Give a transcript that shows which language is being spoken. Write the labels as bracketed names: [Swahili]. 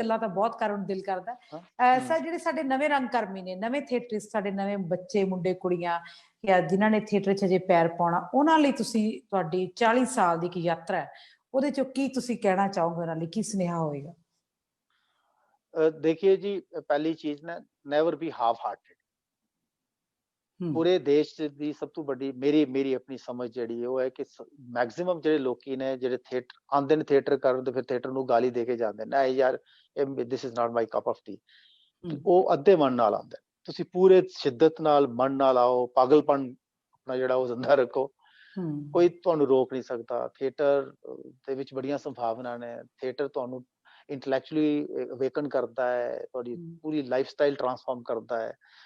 [Punjabi] ਗੱਲਾਂ ਤਾਂ ਬਹੁਤ ਕਰਨ ਨੂੰ ਦਿਲ ਕਰਦਾ। ਸਰ ਜਿਹੜੇ ਸਾਡੇ ਨਵੇਂ ਰੰਗਕਰਮੀ ਨੇ, ਨਵੇਂ ਥੀਏਟਰਿਸਟ, ਸਾਡੇ ਨਵੇਂ ਬੱਚੇ, ਮੁੰਡੇ, ਕੁੜੀਆਂ, ਜਾਂ ਜਿਨ੍ਹਾਂ ਨੇ ਥੀਏਟਰ 'ਚ ਅਜੇ ਪੈਰ ਪਾਉਣਾ, ਉਹਨਾਂ ਲਈ ਤੁਸੀਂ, ਤੁਹਾਡੀ 40 ਸਾਲ ਦੀ ਇੱਕ ਯਾਤਰਾ ਹੈ, ਉਹਦੇ 'ਚੋਂ ਕੀ ਤੁਸੀਂ ਕਹਿਣਾ ਚਾਹੋਗੇ, ਉਹਨਾਂ ਲਈ ਕੀ ਸੁਨੇਹਾ ਹੋਏਗਾ? [Hindi] देखिए जी, पहली चीज ना, [English] Never be half hearted. [Hindi] पूरे देश [Punjabi] ਦੀ ਸਭ ਤੋਂ ਵੱਡੀ ਮੇਰੀ ਆਪਣੀ ਸਮਝ ਜਿਹੜੀ ਉਹ ਹੈ ਕਿ ਮੈਕਸਿਮਮ ਜਿਹੜੇ ਲੋਕੀ ਨੇ ਜਿਹੜੇ ਥੀਏਟਰ ਆਉਂਦੇ ਨੇ ਥੀਏਟਰ ਕਰਨ ਤੇ ਫਿਰ ਥੀਏਟਰ ਨੂੰ ਗਾਲੀ ਦੇ ਕੇ ਜਾਂਦੇ ਨੇ ਨਹੀਂ ਯਾਰ [English] this is not my cup of tea [Punjabi] ਉਹ ਅੱਧੇ ਮਨ ਨਾਲ ਆਉਂਦਾ ਤੁਸੀਂ ਪੂਰੇ ਸ਼ਿੱਦਤ ਨਾਲ ਮਨ ਨਾਲ ਆਓ ਪਾਗਲਪਨ ਆਪਣਾ ਜਿਹੜਾ ਉਹ ਜ਼ਿੰਦਾ ਰੱਖੋ ਕੋਈ ਤੁਹਾਨੂੰ ਰੋਕ ਨਹੀਂ ਸਕਦਾ ਥੀਏਟਰ ਦੇ ਵਿੱਚ ਬੜੀਆਂ ਸੰਭਾਵਨਾ ਨੇ ਥੀਏਟਰ ਤੁਹਾਨੂੰ ਇੰਟੈਲੈਕਚੁਅਲੀ ਅਵੇਕਨ ਕਰਦਾ ਹੈ ਤੁਹਾਡੀ ਪੂਰੀ ਲਾਈਫਸਟਾਈਲ ਟਰਾਂਸਫਾਰਮ ਕਰਦਾ ਹੈ